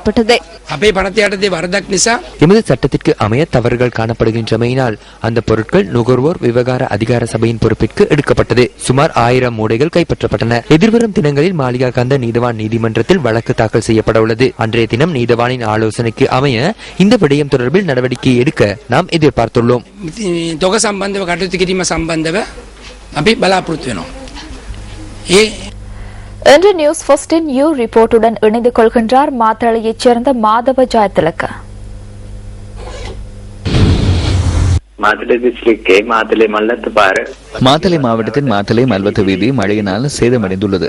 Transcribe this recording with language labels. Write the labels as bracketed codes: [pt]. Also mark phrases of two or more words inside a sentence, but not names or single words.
[ta] எமது சட்டத்திற்கு அமைய தவறுகள் காணப்படுகின்றமையினால் அந்த பொருட்கள் நுகர்வோர் விவகார அதிகார சபையின் பொறுப்பிற்கு எடுக்கப்பட்டது. சுமார் 1000 மூடைகள் கைப்பற்றப்பட்டன. எதிர்வரும் தினங்களில் மாளிகாகந்த நீதவான் நீதிமன்றத்தில் வழக்கு தாக்கல் செய்யப்பட உள்ளது. அன்றைய தினம் நீதவானின் ஆலோசனைக்கு அமைய இந்த விடயம் தொடர்பில் நடவடிக்கை எடுக்க நாம் எதிர்பார்த்துள்ளோம். [si] தொகை சம்பந்தව කටයුතු කිරීම සම්බන්ධව අපි බලාපොරොත්තු වෙනවා. [ta] இன்று நியூஸ் ஃபர்ஸ்டின் யூ ரிப்போர்ட்டுடன் இணைந்து கொள்கின்றார் மாத்தளையைச் சேர்ந்த மாதவ ஜாயத்திலக்க. மாத்தளை மாவட்டத்தின் மாத்தளை மல்வத்து வீதி மழையினால் சேதமடைந்துள்ளது.